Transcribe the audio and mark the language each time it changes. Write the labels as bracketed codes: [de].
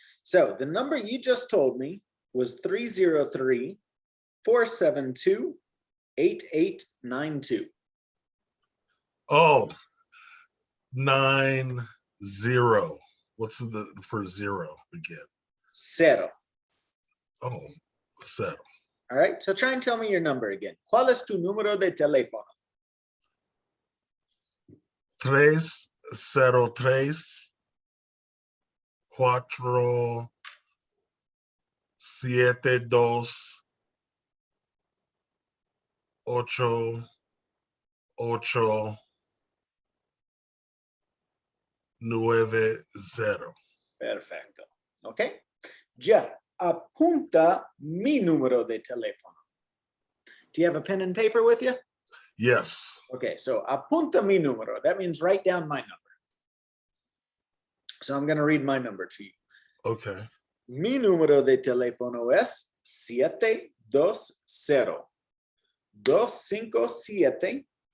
[en] So the number you just told me was 303-472-8892. Oh, 90. What's the for 0 again? 0. Oh, 0. All right. So try and tell me your number again. [es] ¿Cuál es tu número de teléfono? [en] 303 4 7 2 8 8 9 0. [es] Perfecto. Okay. Jeff, apunta mi número de teléfono. [en] Do you have a pen and paper with you? Yes. Okay, so [es] apunta mi número. [en] That means write down my number. So I'm going to read my number to you. Okay. [es] Mi número de teléfono es 720-257